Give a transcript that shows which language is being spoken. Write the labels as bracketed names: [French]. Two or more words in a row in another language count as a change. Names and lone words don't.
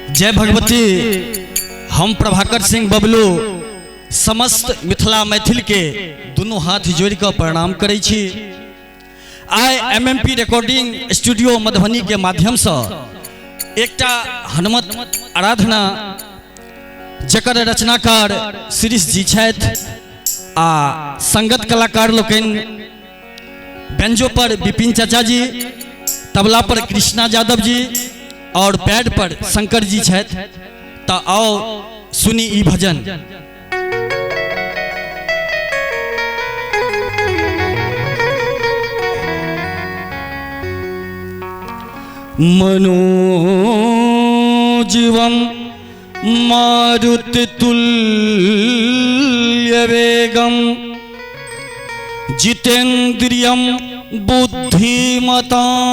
[Maithili] जय भगवती। हम प्रभाकर सिंह बबलू समस्त मिथिला मैथिल के दोनों हाथ जोड़ कर प्रणाम करै छी। आई एमएमपी रिकॉर्डिंग स्टूडियो मधुबनी के माध्यम से एकटा हनुमत आराधना जकर रचनाकार शिरीष जी छथि आ संगत कलाकार लोकन बेंजो पर विपिन चाचा जी, तबला पर कृष्णा यादव जी और पैड पर शंकर जी छथि। तो आओ सुनी ई भजन। [Sanskrit] मनोजीवं मारुति तुल्य वेगं जितेन्द्रियं बुद्धिमतां